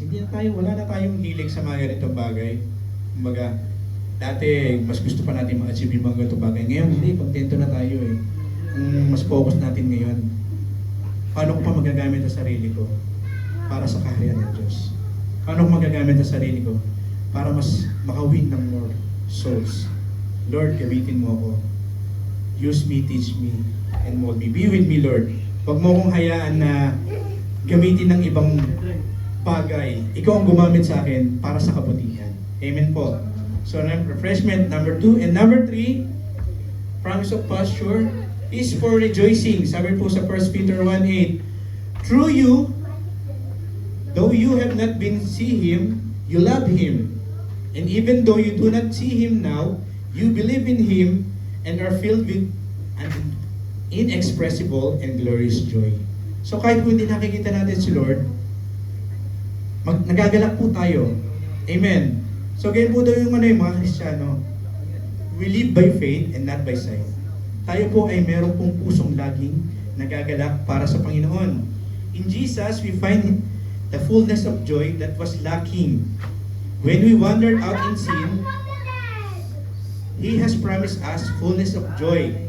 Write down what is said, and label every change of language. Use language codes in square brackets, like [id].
[tl] Hindi na tayo, wala na tayong hilig sa mga ganitong bagay. Kumbaga, dati mas gusto pa natin ma-achieve yung mga ganitong bagay. Ngayon, hindi, kontento na tayo eh. Mas focus natin ngayon. Paano ko pa magagamit ang sarili ko para sa kaharian ng Diyos? Paano ko magagamit ang sarili ko para mas makawin ng [en] more souls? [tl] Lord, gamitin mo ako. [en] Use me, teach me, and mold me. Be with me, Lord. [tl] Huwag mo akong hayaan na gamitin ng ibang bagay. Ikaw ang gumamit sa akin para sa kabutihan. Amen po. [en] So, refreshment, number 2. And number 3, promise of pasture is for rejoicing. [tl] Sabi po sa [en] 1 Peter 1:8, through you, though you have not been see Him, you love Him. And even though you do not see Him now, you believe in Him and are filled with an inexpressible and glorious joy. [tl] So kahit kung hindi nakikita natin si Lord, nagagalak po tayo. Amen. So ganyan po daw yung mga Kristiyano. [en] We live by faith and not by sight. [tl] Tayo po ay meron pong pusong laging nagagalak para sa Panginoon. [en] In Jesus, we find the fullness of joy that was lacking. When we wandered out in sin, He has promised us fullness of joy.